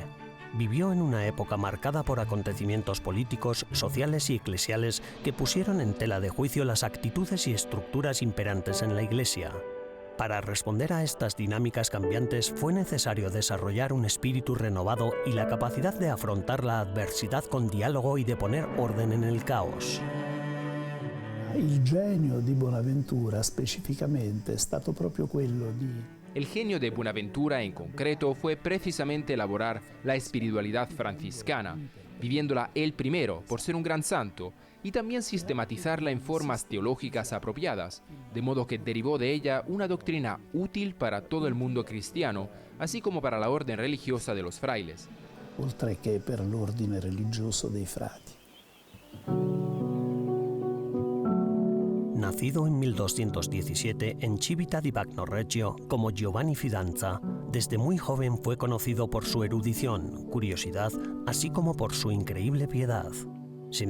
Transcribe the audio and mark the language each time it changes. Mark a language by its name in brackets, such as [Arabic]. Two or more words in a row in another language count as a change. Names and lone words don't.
[Spanish] Vivió en una época marcada por acontecimientos políticos, sociales y eclesiales que pusieron en tela de juicio las actitudes y estructuras imperantes en la Iglesia. Para responder a estas dinámicas cambiantes fue necesario desarrollar un espíritu renovado y la capacidad de afrontar la adversidad con diálogo y de poner orden en el caos. [Italian] Il genio di Bonaventura specificamente è stato proprio quello di... [Spanish] El genio de Buenaventura en concreto fue precisamente elaborar la espiritualidad franciscana, viviéndola él primero por ser un gran santo, y también sistematizarla en formas teológicas apropiadas, de modo que derivó de ella una doctrina útil para todo el mundo cristiano, así como para la orden religiosa de los frailes. [Italian] oltre che per l'ordine religioso dei frati. [Spanish] Nacido en 1217 en Civita di Bagno Reggio como Giovanni Fidanza, desde muy joven fue conocido por su erudición, curiosidad, así como por su increíble piedad.